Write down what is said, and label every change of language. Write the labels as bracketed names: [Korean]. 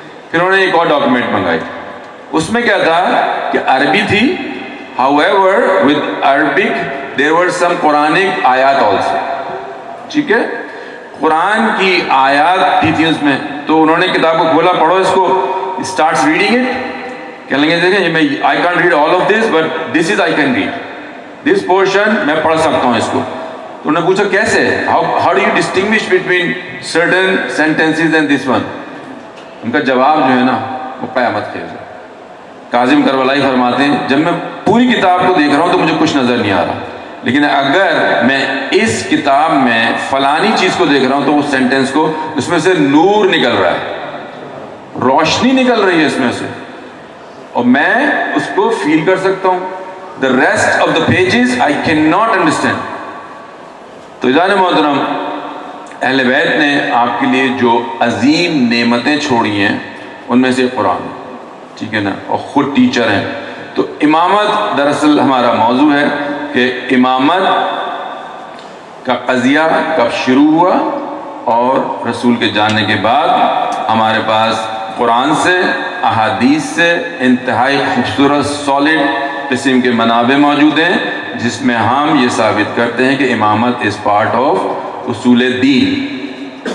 [Urdu] پھر انہوں نے ایک اور ڈاکومنٹ منگائی. اس میں کیا تھا کہ عربی تھی, [English] however with Arabic there were some Quranic آیات also. [Urdu] ٹھیک ہے, قرآن کی آیات بھی تھی اس میں. تو انہوں نے کتاب کو کھولا, پڑھو اس کو, [English] starts reading it. [Urdu] کہنے لگے دیکھیں میں [English] I can't read all of this but this is I can read. this portion [Urdu] میں پڑھ سکتا ہوں اس کو. تو انہوں نے پوچھا کیسے, [English] how do you distinguish between certain sentences and this one. [Urdu] ان کا جواب جو ہے نا وہ قیامت خیز ہے. کاظم کربلائی فرماتے ہیں جب میں پوری کتاب کو دیکھ رہا ہوں تو مجھے کچھ نظر نہیں آ رہا, لیکن اگر میں اس کتاب میں فلانی چیز کو دیکھ رہا ہوں تو اس سینٹینس کو, اس میں سے نور نکل رہا ہے, روشنی نکل رہی ہے اس میں سے, اور میں اس کو فیل کر سکتا ہوں. [English] the rest of the pages I cannot understand. [Urdu] تو جان محترم, اہل بیت نے آپ کے لیے جو عظیم نعمتیں چھوڑی ہیں ان میں سے قرآن, ٹھیک ہے نا, اور خود ٹیچر ہیں. تو امامت دراصل ہمارا موضوع ہے کہ امامت کا قضیہ کب شروع ہوا, اور رسول کے جاننے کے بعد ہمارے پاس قرآن سے, احادیث سے انتہائی خوبصورت سالڈ قسم کے منابع موجود ہیں جس میں ہم یہ ثابت کرتے ہیں کہ امامت [English] is part of [Urdu] اصول دین.